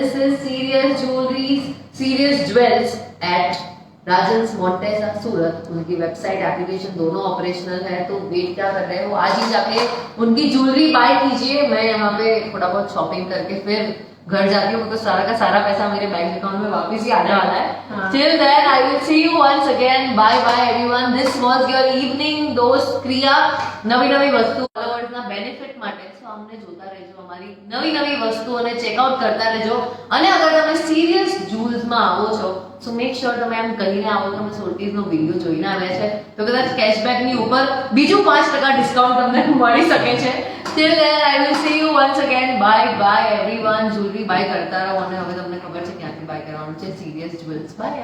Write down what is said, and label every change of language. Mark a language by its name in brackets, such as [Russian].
[English] This is serious jewelleries, serious jewels at Rajan's मोंटेजा सूरत. [Hindi] उनकी website application दोनों operational है. तो वेट क्या कर रहे हो, आज ही जाके उनकी ज्वेलरी बाय कीजिए. मैं यहाँ पे थोड़ा बहुत शॉपिंग करके फिर घर जाती हूँ, क्योंकि सारा का सारा पैसा मेरे बैंक अकाउंट में वापस ही आने वाला है. [English] Till then I will see you once again. Bye bye everyone. This was your evening dose ક્રિયા. [Gujarati] નવી નવી વસ્તુ ફોલોઅર્સના બેનિફિટ માટે સો અમને જોતા રહેજો, અમારી નવી નવી વસ્તુઓને ચેકઆઉટ કરતા રહેજો. અને અગર તમે સિરિયસ જ્વેલ્સમાં આવો છો [English] so make sure [Gujarati] તમે એમ કહીને આવો કે અમે સોર્ટીઝનો વિડીયો જોઈને આવ્યા છે, તો કદાચ કેશબેકની ઉપર બીજું 5% ડિસ્કાઉન્ટ તમને મળી શકે છે. [English] Till then I will see you once again. Bye bye everyone. [Gujarati] Jewellery by કરતા રહો અને હવે તમને ખબર છે ક્યાંથી બાય કરવાનું છે. Serious jewels. બાય.